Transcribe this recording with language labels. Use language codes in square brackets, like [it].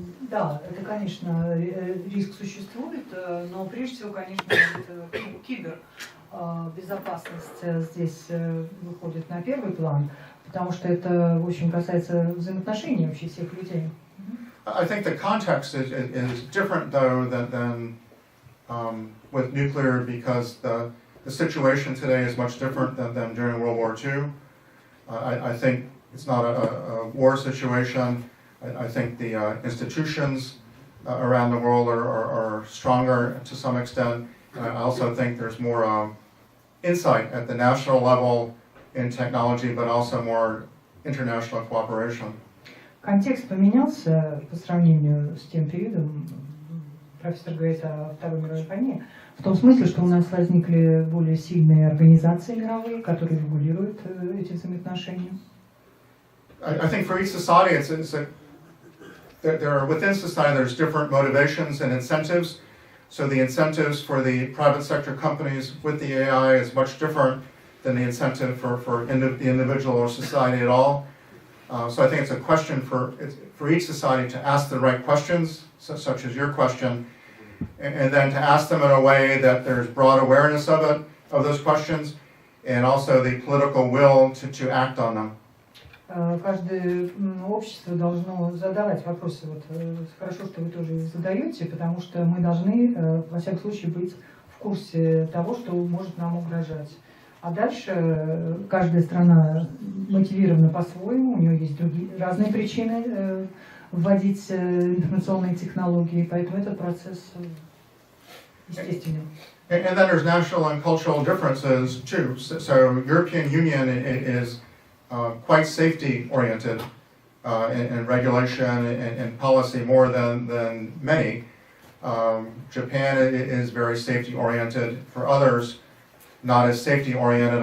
[ru] Да, это, конечно, риск существует, но прежде всего, конечно, кибербезопасность здесь выходит на первый план, потому что это, в общем, касается взаимоотношений вообще всех людей. [en] I think the context is different, though, than with nuclear, because the situation today is much different than during World War II. I think it's not a war situation. I think the institutions around the world are stronger to some extent. I also think there's more insight at the national level in technology, but also more international cooperation. [ru] Контекст поменялся по сравнению с тем периодом профессор говорит о Второй мировой войне, в том смысле, что у нас возникли более сильные организации мировые, которые регулируют эти взаимоотношения. [en] I think for each society, there are within society there's different motivations and incentives. So the incentives for the private sector companies with the AI is much different than the incentive for the individual or society at all. So I think it's a question for each society to ask the right questions, such as your question, and then to ask them in a way that there's broad awareness of it, of those questions, and also the political will to act on them. [ru] Каждое общество должно задавать вопросы. Вот, хорошо, что вы тоже их задаете, потому что мы должны, во всяком случае, быть в курсе того, что может нам угрожать. А дальше каждая страна мотивирована по-своему, у нее есть разные причины вводить информационные технологии, поэтому этот процесс естественный. [en] And then there's national and cultural differences too. So European Union is quite safety-oriented in regulation and policy more than many. Japan is very safety-oriented. For others, not as safety-oriented.